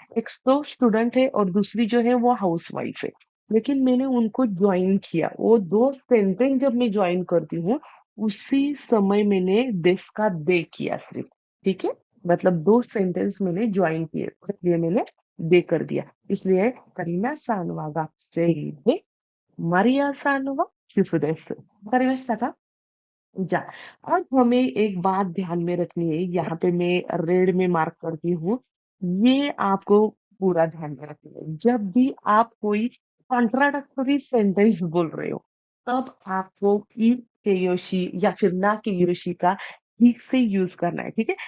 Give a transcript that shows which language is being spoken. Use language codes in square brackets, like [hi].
[hi] एक तो स्टूडेंट है और दूसरी जो है वो हाउसवाइफ है, लेकिन मैंने उनको ज्वाइन किया। वो दो सेंटेंस जब मैं ज्वाइन करती हूँ उसी समय मैंने दिस का दे किया सिर्फ, ठीक है। मतलब दो सेंटेंस मैंने ज्वाइन किए, इसलिए मैंने दे कर दिया। [ja] इसलिए करीना सानवा学生でマリアさんは主婦です。わかりましたか？जा। [hi] अब हमें एक बात ध्यान में रखनी है, यहाँ पे मैं रेड में मार्क करती हूँ, ये आपको पूरा ध्यान में रखनी है। जब भी आप कोई कॉन्ट्राडक्टरी सेंटेंस बोल रहे हो तब आपको ई के योशी या फिर ना के योशी का ठीक से यूज करना है, ठीक है।